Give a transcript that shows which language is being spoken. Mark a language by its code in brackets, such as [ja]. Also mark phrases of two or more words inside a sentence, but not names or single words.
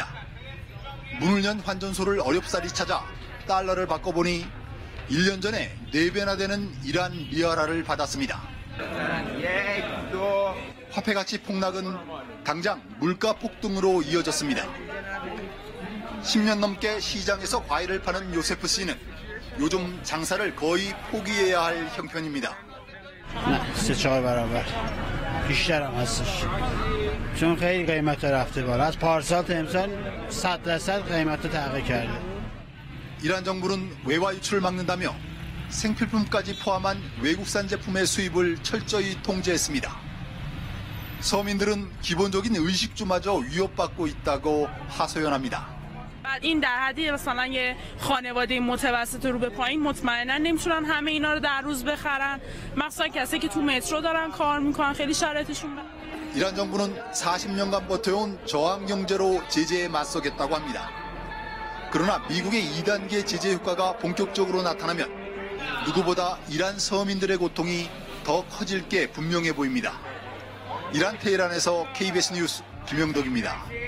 [ko] 문을 연 환전소를 어렵사리 찾아 달러를 바꿔보니 1년 전에 4배나 되는 이란 리아라를 받았습니다. 화폐 가치 폭락은 당장 물가 폭등으로 이어졌습니다. 10년 넘게 시장에서 과일을 파는 요세프 씨는 요즘 장사를 거의 포기해야 할 형편입니다. [fa] 3-4 برابر بیشتر هم هستش. چون خیلی قیمت رفته بالا. از پارسال تا امسال 100% قیمت تغییر کرده. [ko] 이란 정부는 외화 유출을 막는다며 생필품까지 포함한 외국산 제품의 수입을 철저히 통제했습니다. 서민들은 기본적인 의식주마저 위협받고 있다고 하소연합니다. [fa] این در حدی مثلا یه خانواده متوسط رو به پایین مطمئنا نمیتونن همه اینا رو در روز بخرن. مخصوصا کسایی که تو مترو دارن کار میکنن خیلی شرایطشون بده. [ko] 이란 정부는 40년간 버텨온 저항 경제로 제재에 맞서겠다고 합니다. 그러나 미국의 2단계 제재 효과가 본격적으로 나타나면 누구보다 이란 서민들의 고통이 더 커질 게 분명해 보입니다. 이란 테헤란에서 KBS 뉴스 김영덕입니다.